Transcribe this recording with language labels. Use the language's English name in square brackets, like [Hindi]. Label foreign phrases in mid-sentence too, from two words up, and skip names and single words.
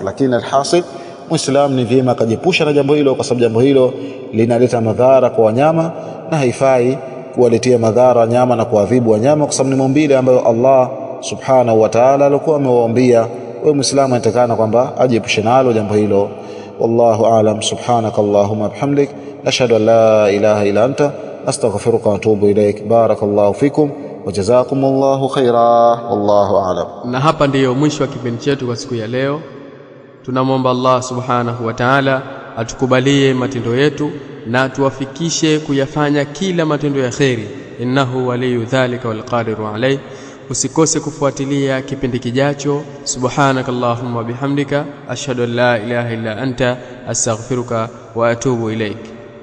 [Swahili] Lakini alhasil, Muislamu ni vyema akajepusha na jambo hilo, kwa sababu jambo hilo linaleta madhara kwa wanyama, na haifai kuwaletea madhara wanyama na kuadhibu wanyama, kwa sababu ni maumbile ambayo [Arabic] الله سبحانه وتعالى [Swahili] alikuwa amewaambia. Wewe Muislamu anatakana kwamba ajiepushe nalo jambo hilo. [Arabic] والله أعلم. سبحانك اللهم وبحمدك أشهد أن لا إله إلا أنت أستغفرك وأتوب إليك. بارك الله فيكم وجزاكم الله خيرا. والله أعلم. [Swahili] Na hapa ndiyo mwisho wa kipindi chetu kwa siku ya leo. Tunamwomba [Arabic] الله سبحانه وتعالى [Swahili] atukubalie matendo yetu na tuwafikishe kuyafanya kila matendo ya kheri. [Arabic] إنه ولي ذلك والقادر عليه. [Swahili] Usikose kufuatilia kipindi kijacho. [Arabic] سبحانك اللهم وبحمدك أشهد أن لا إله إلا أنت أستغفرك وأتوب إليك.